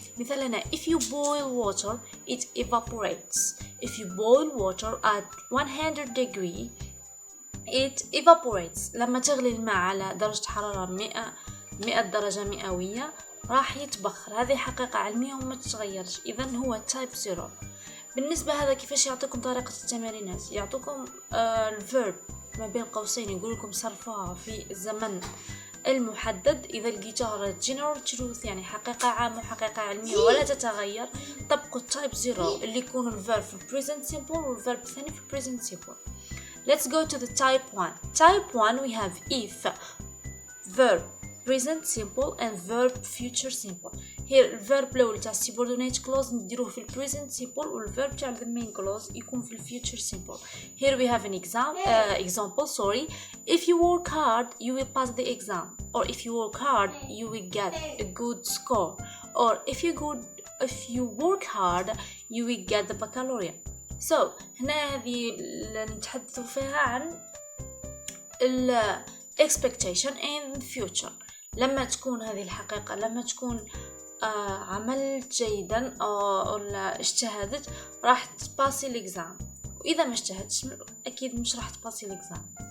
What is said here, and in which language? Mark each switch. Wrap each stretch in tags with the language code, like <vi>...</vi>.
<ar>مثال هنا</ar> <en>if you boil water it evaporates. If you boil water at 100 degree it evaporates.</en> <ar>لما تغلي الماء على درجة حرارة 100 درجة مئوية راح يتبخر. هذه حقيقة علمية وما تتغيرش. إذن هو type 0. بالنسبة هذا كيفاش يعطيكم طريقة التمارينات؟ يعطوكم الverb ما بين قوسين يقول لكم صرفوها في الزمن المحدد. إذا لقيتوها</ar> <en>general truth</en> <ar>يعني حقيقة عامة وحقيقة علمية ولا تتغير، طبقوا type 0 اللي يكون الverb في present simple والverb الثاني في present simple.</ar> <en>Let's go to the type 1. Type 1 we have if, verb present simple and verb future simple.</en> <ar>Here الverb الأول تاع subordinate clause نديروه في present simple والverb تاع the main clause يكون في future simple.</ar> <en>Here we have an example. If you work hard you will pass the exam, or if you work hard you will get a good score, or if you work hard you will get the baccalaureate.</en> <ar>So هنا هذه نتحدث فيها عن ال</ar> <en>expectation in future.</en> <ar>لما تكون هذه الحقيقة، لما تكون عملت جيدا أو اجتهدت راح تباسي الإكزام، وإذا ما اجتهدتش أكيد مش راح تباسي الإكزام.</ar>